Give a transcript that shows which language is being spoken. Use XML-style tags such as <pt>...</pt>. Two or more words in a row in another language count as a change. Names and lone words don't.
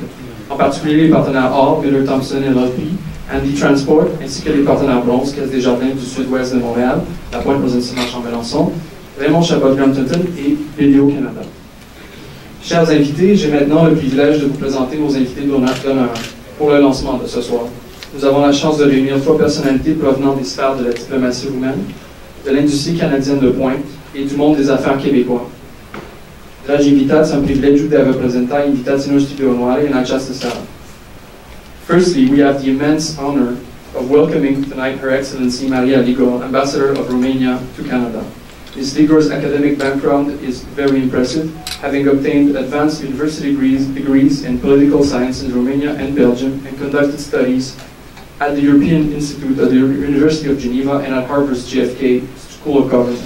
<fr>En particulier les partenaires Hall, Miller Thompson et LLP, Andy Transport, ainsi que les partenaires Bronze, Caisse des Jardins du Sud-Ouest de Montréal, La Pointe Provinciale Chambelançon, Raymond Chabot Brampton et Vidéo Canada. Chers invités, j'ai maintenant le privilège de vous présenter nos invités d'honneur pour le lancement de ce soir. Nous avons la chance de réunir 3 personnalités provenant des sphères de la diplomatie roumaine, de l'industrie canadienne de pointe et du monde des affaires québécois.</fr> <ro>Dragi invitați, am privilegiul de a vă prezenta invitații noștri de onoare în această seară.</ro> <en>Firstly, we have the immense honor of welcoming tonight Her Excellency Maria Ligor, Ambassador of Romania to Canada. Ms. Ligor's academic background is very impressive, having obtained advanced university degrees in political science in Romania and Belgium, and conducted studies at the European Institute at the University of Geneva and at Harvard's JFK School of Government.</en>